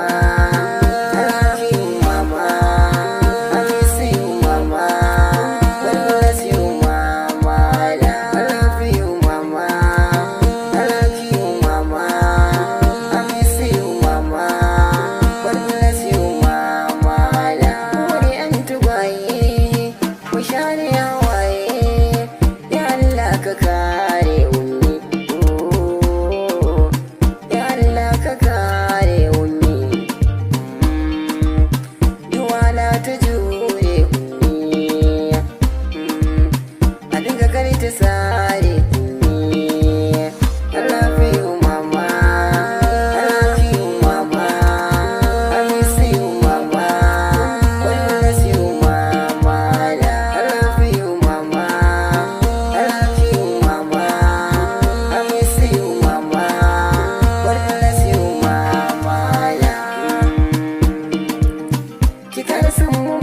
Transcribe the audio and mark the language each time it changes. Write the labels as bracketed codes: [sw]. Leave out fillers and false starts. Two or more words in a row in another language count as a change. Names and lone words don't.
[en] I love you, mama. I miss you, mama. God bless you, mama. I love you, mama. I love you, mama. I miss you, mama. God bless you, mama. [ha] Wani an tugwaye, ku share hawaye, ya Allah ka kare ummi. Ya Allah ka kare ummi. Duwala ta jure ummi. A dinga kar ta sare ummi. [en] I love you, mama. I love you, mama. I miss you, mama. God bless you, mama. I love you, mama. I love you, mama. I miss you, mama. God bless you, mama. [ha] Ki kara san